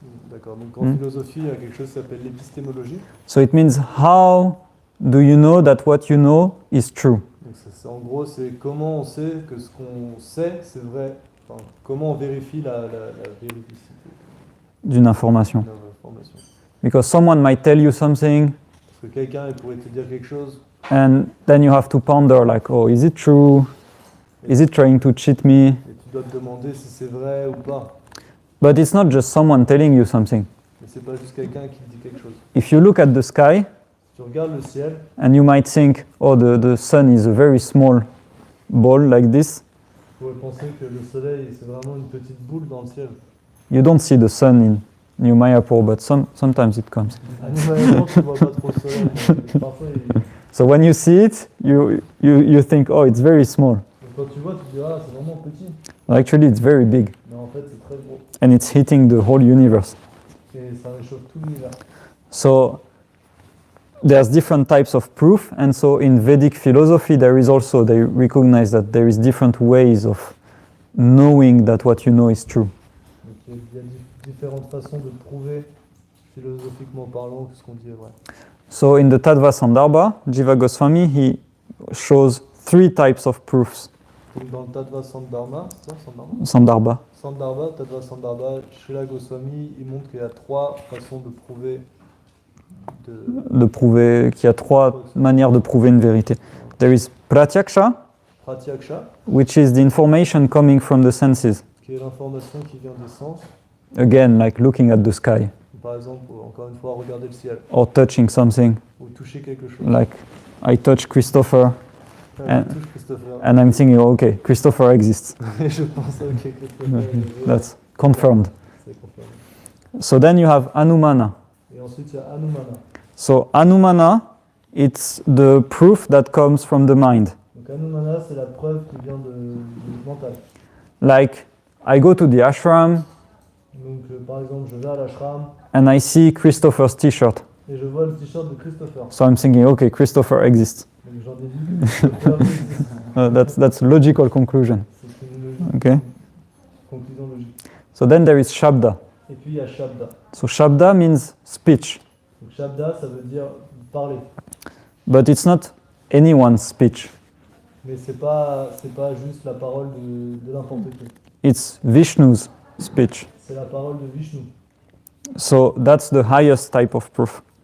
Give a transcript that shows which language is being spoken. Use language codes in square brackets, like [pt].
[fr] D'accord, donc en philosophie, il y a quelque chose qui s'appelle l'épistémologie. [en] So it means how do you know that what you know is true? [fr] Donc en gros, c'est comment on sait que ce qu'on sait, c'est vrai. Enfin, comment on vérifie la véricité D'une information. de l'information. [en] Because someone might tell you something, [fr] Parce que quelqu'un il pourrait te dire quelque chose, [en] and then you have to ponder like, oh, is it true? Is it trying to cheat me? [fr] et tu dois te demander si c'est vrai ou pas. [en] But it's not just someone telling you something. [fr] Mais c'est pas juste quelqu'un qui te dit quelque chose. [en] If you look at the sky, [fr] Tu regardes le ciel, [en] and you might think, oh, the sun is a very small ball like this. [fr] tu pourrais penser que le soleil, c'est vraiment une petite boule dans le ciel. [en] You don't see the sun in New Mayapur, but sometimes it comes. [fr] Animalement, tu vois pas trop le soleil, mais parfois, [en] So when you see it, you think, oh, it's very small. [fr] donc quand tu vois, tu te dis, ah, c'est vraiment petit. [en] Actually, it's very big, [fr] Mais en fait, c'est très gros. [en] and it's hitting the whole universe. [fr] Et ça réchauffe tout l'univers. [en] So there's different types of proof, and so in Vedic philosophy, there is also, they recognize that there is different ways of knowing that what you know is true. [fr] Donc il y a différentes façons de prouver, philosophiquement parlant, que ce qu'on dit est vrai. [en] So in the Tattva Sandarbha, Jiva Goswami, he shows 3 types of proofs. [fr] Donc dans le Tattva Sandarbha, c'est ça, Sandarbha Sandarbha. Tattva Sandarbha, Srila Goswami, il montre qu'il y a 3 façons de prouver De prouver qu'il y a 3 manières de prouver une vérité. [en] There is Pratyaksha, [fr] Pratyaksha, [en] which is the information coming from the senses. [fr] qui est l'information qui vient des sens. [en] Again, like looking at the sky [fr] Par exemple, encore une fois, regarder le ciel, [en] or touching something. [fr] ou toucher quelque chose. [en] Like I touch Christopher, [fr] Je touche Christopher. [en] and I'm thinking, okay, Christopher exists. [fr] Et je pense, ok, Christopher, [en] That's confirmed. [fr] c'est confirmé. [en] So then you have Anumana. [fr] Et ensuite, il y a Anumana. [en] So Anumana, it's the proof that comes from the mind. [fr] Donc Anumana, c'est la preuve qui vient du mental. [en] Like I go to the ashram [fr] Donc par exemple, je vais à l'ashram [en] and I see Christopher's t-shirt. [fr] et je vois le t-shirt de Christopher. [en] So I'm thinking, okay, Christopher exists. [fr] Donc j'en déduis que Christopher existe. [en] That's a logical conclusion. [fr] C'est une logique, [en] Okay. [fr] conclusion logique. [en] So then there is Shabda. [fr] Et puis il y a Shabda. [en] So Shabda means speech, [fr] Donc Shabda, ça veut dire parler. [en] but it's not anyone's speech. [fr] Mais c'est pas juste la parole de n'importe qui. [en] It's Vishnu's speech. [fr] C'est la parole de Vishnu. [en] So that's the highest type of proof.